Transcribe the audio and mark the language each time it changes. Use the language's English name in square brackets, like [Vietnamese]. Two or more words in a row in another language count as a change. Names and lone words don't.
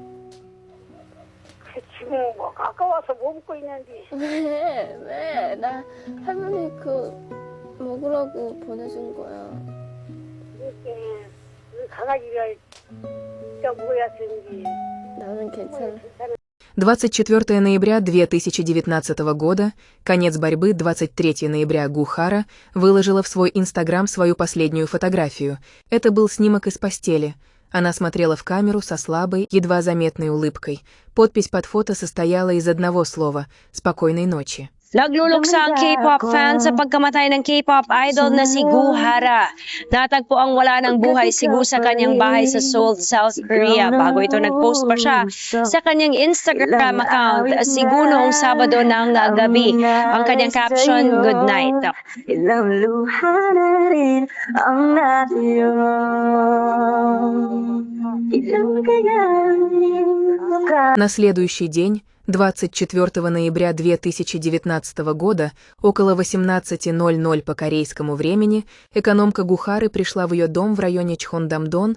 [Korean] 지금 뭐 아까워서 뭐 먹고 있는데. 왜? 나 할머니 그 먹으라고 보내준 거야. 이렇게 강아지가 진짜 먹어야 되는지. 나는 괜찮아. [Russian] 24 ноября 2019 года, конец борьбы, 23 ноября Гу Хара выложила в свой Инстаграм свою последнюю фотографию. Это был снимок из постели. Она смотрела в камеру со слабой, едва заметной улыбкой. Подпись под фото состояла из одного слова «Спокойной ночи». [Filipino] Nagluluksa ang K-pop fan sa pagkamatay ng K-pop idol na si Goo Hara. Natagpo ang wala ng buhay si Goo sa kanyang bahay sa Seoul, South Korea. Bago ito nag-post pa siya sa kanyang [English] Instagram account [Filipino] si Goo noong Sabado ng gabi. Ang kanyang caption, [English] "Good night." [Russian] На следующий день, 24 ноября 2019 года, около 18:00 по корейскому времени, экономка Гу Хары пришла в ее дом в районе Чхондамдон.